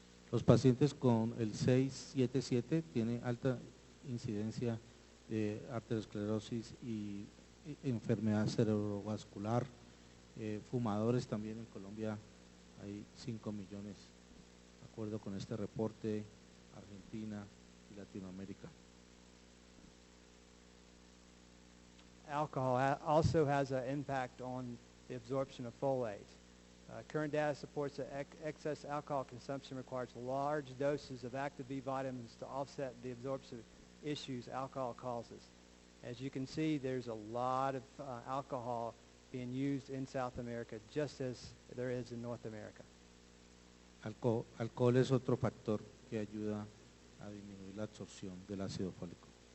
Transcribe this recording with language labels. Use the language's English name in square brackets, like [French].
[Spanish] Los pacientes con el 677 tienen alta incidencia de arteriosclerosis y enfermedad cerebrovascular. Fumadores también en Colombia hay 5 millones, de acuerdo con este reporte, Argentina y Latinoamérica. [English] Alcohol also has an impact on the absorption of folate. Current data supports that excess alcohol consumption requires large doses of active B vitamins to offset the absorption issues alcohol causes. As you can see, there's a lot of alcohol being used in South America, just as there is in North America. [Spanish] Alcohol es otro factor que ayuda a disminuir la absorción del ácido fólico.